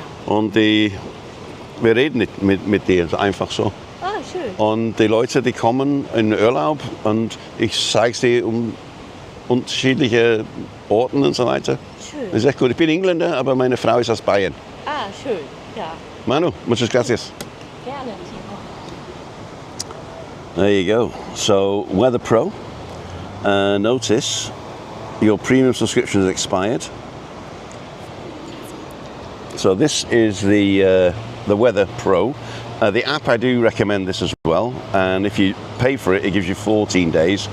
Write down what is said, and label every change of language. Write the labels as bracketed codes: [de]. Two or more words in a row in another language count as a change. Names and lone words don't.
[de] Und wir reden nicht mit dir, einfach so. Ah, schön. Und die Leute, die kommen in Urlaub und ich zeige sie unterschiedliche Orten und so weiter. Schön. Das ist echt gut. Ich bin Engländer, aber meine Frau ist aus Bayern. Ah, schön, ja. [es] Manu, muchas gracias. [de] Gerne, Timo. [en] There you go. So, Weather Pro. Notice your premium subscription has expired. So this is the Weather Pro. The app, I do recommend this as well. And if you pay for it, it gives you 14 days.